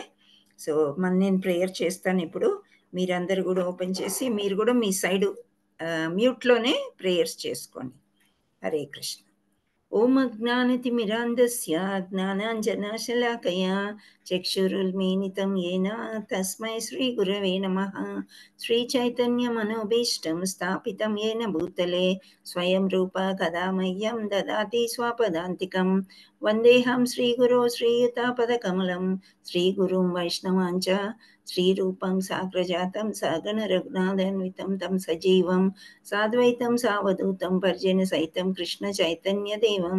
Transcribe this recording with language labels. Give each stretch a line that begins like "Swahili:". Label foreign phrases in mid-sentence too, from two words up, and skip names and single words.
Telugu: సో, నేను ప్రేయర్ చేస్తానిప్పుడు. మీరందరూ గూడా ఓపెన్ చేసి మీరు గూడా మీ సైడు మ్యూట్‌లోనే ప్రేయర్స్ చేసుకోండి.
Sanskrit: హరే కృష్ణ. ఓం అజ్ఞానతిమిరాంధస్య జ్ఞానాంజనశలాకయా చక్షురున్మీలితం येन తస్మై శ్రీగురవే నమః. శ్రీచైతన్యమనోభీష్టం స్థాపితం येन భూతలే స్వయం రూపా కదా మह्यं దదాతి స్వపదాంతికం. వందేహం శ్రీగురో శ్రీయుతాపదకమలం శ్రీగురుం వైష్ణవాంచ శ్రీరూపం సాగ్రజాతం సగణ రఘునాథాన్వితం తం సజీవం సాద్వైతం సావధూతం పర్జన సహితం కృష్ణ చైతన్య దేవం